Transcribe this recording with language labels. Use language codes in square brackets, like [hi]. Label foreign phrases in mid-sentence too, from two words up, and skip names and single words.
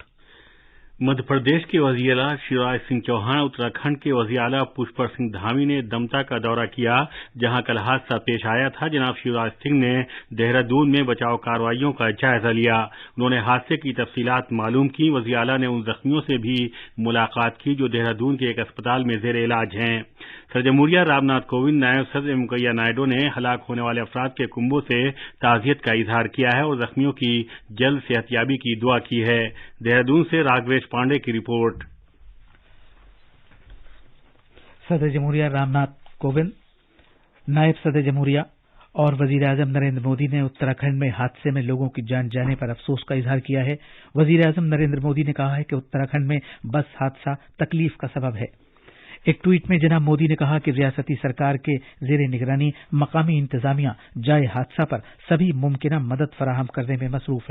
[ur] مدھیہ پردیش کے وزیر اعلیٰ شیوراج سنگھ چوہان، اتراکھنڈ کے وزیر اعلیٰ پشکر سنگھ دھامی نے دمتا کا دورہ کیا، جہاں کل حادثہ پیش آیا تھا. جناب شیوراج سنگھ نے دہرادون میں بچاؤ کارروائیوں کا جائزہ لیا. انہوں نے حادثے کی تفصیلات معلوم کی۔ وزیر اعلیٰ نے ان زخمیوں سے بھی ملاقات کی جو دہرادون کے ایک اسپتال میں زیر علاج ہیں. صدر جمہوریہ رام ناتھ کووند، نائب صدر وینکیا نائیڈو نے ہلاک ہونے والے افراد کے کنبوں سے تعزیت کا اظہار کیا ہے اور زخمیوں کی جلد صحت یابی کی دعا کی ہے۔ دہرادون سے راگھویش پانڈے کی رپورٹ۔ صدر جمہوریہ رام ناتھ کووند، نائب صدر جمہوریہ اور وزیر اعظم نریندر مودی نے اتراکھنڈ میں حادثے میں لوگوں کی جان جانے پر افسوس کا اظہار کیا ہے۔ وزیر اعظم نریندر مودی نے کہا ہے کہ اتراکھنڈ میں بس حادثہ تکلیف کا سبب ہے۔ ایک ٹویٹ میں جناب مودی نے کہا کہ ریاستی سرکار کے زیر نگرانی مقامی انتظامیہ جائے حادثہ پر سبھی ممکنہ مدد فراہم کرنے میں مصروف ہے۔